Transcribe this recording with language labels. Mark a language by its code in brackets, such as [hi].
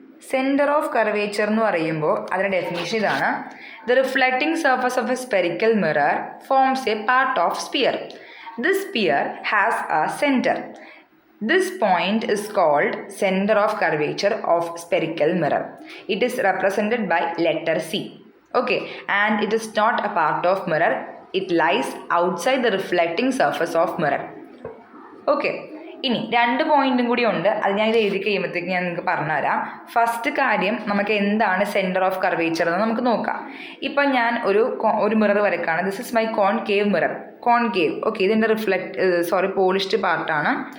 [en] centre of curvature [ml] എന്ന് പറയുമ്പോൾ അതിൻ്റെ ഡെഫിനിഷൻ ഇതാണ്: [en] The reflecting surface of a spherical mirror forms a part of sphere. This sphere has a centre. This point is called center of curvature of spherical mirror. It is represented by letter C. Okay, and it is not a part of mirror. It lies outside the reflecting surface of mirror. [ml] Okay, ഇനി 2 പോയിന്റും കൂടി ഉണ്ട്. അത് ഞാൻ ഇത് എഴുതി കഴിയുമ്പോഴത്തേക്ക് ഞാൻ നിങ്ങൾക്ക് പറഞ്ഞുതരാം. ഫസ്റ്റ് കാര്യം, നമുക്ക് എന്താണ് സെൻറ്റർ ഓഫ് കർവേച്ചർ എന്ന് നമുക്ക് നോക്കാം. ഇപ്പം ഞാൻ ഒരു mirror വരക്കാണ്. [en] This is my concave mirror. Concave. [ml] Okay, ഇതിൻ്റെ പോളിഷ്ഡ് പാർട്ടാണ്.